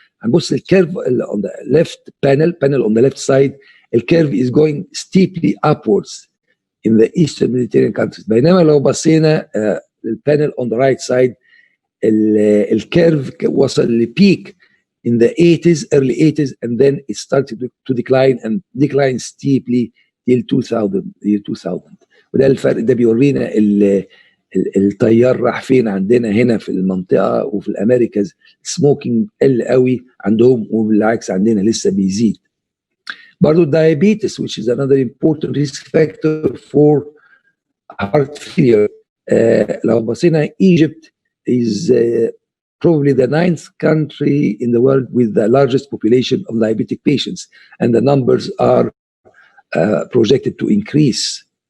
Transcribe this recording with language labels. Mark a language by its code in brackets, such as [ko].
[ar] هنبص الكيرف [en] on the left panel on the left side, الكيرف is going steeply upwards in the Eastern Mediterranean countries. [ar] بينما لو بصينا البانل [en] on the right side [ar] الكيرف وصل لبيك [en] in the 80s, early 80s, and then it started to decline and decline steeply till 2000. [ar] وده الفرق ده بيورينا التيار راح فين عندنا هنا في المنطقه وفي الامريكاز. سموكينج قل قوي عندهم وبالعكس عندنا لسه بيزيد. [en] برضو diabetes which is another important risk factor for heart failure. [ar] لو بصينا [en] Egypt is probably the 9th country in the world with the largest population of diabetic patients, and the numbers are projected to increase.